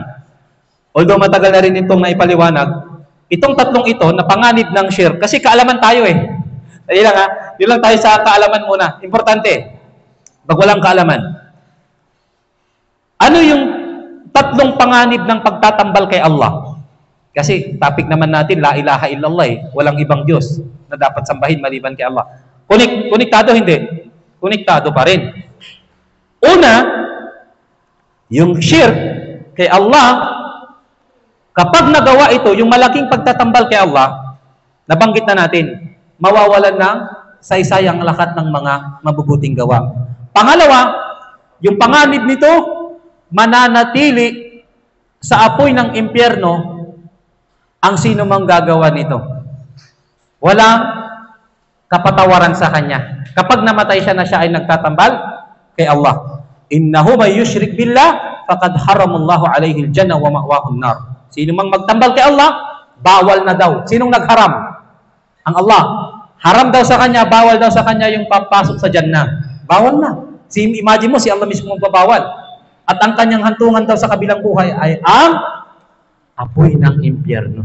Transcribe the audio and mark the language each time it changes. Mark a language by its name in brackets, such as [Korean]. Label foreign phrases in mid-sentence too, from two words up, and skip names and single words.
[Filipino] Although matagal na rin itong naipaliwanag, itong tatlong ito na panganib ng shirk, kasi kaalaman tayo Dali lang Yun lang tayo sa kaalaman muna. Importante. Pag walang kaalaman. Ano yung tatlong panganib ng pagtatambal kay Allah? Kasi topic naman natin, [Arabic] لا إله إلا الله [Filipino] Walang ibang Diyos na dapat sambahin maliban kay Allah. Konektado hindi? Konektado pa rin. Una, yung shirk kay Allah, kapag nagawa ito, yung malaking pagtatambal kay Allah, nabanggit na natin, mawawalan ng saysay ang lahat ng mga mabubuting gawa. Pangalawa, yung panganib nito, mananatili sa apoy ng impyerno ang sino mang gagawa nito. Walang kapatawaran sa kanya. Kapag namatay siya na siya ay nagtatambal kay Allah. [Arabic] إنه من يشرك بالله فقد حرم الله عليه الجنة ومأواه النار. [Filipino] Sino mang magtambal kay Allah, bawal na daw. Sinong nagharam? Ang Allah. Haram daw sa kanya, bawal daw sa kanya yung papasok sa Jannah. Bawal na. Imagine mo, si Allah mismo magbabawal. At ang kanyang hantungan daw sa kabilang buhay ay ang apoy ng impyerno.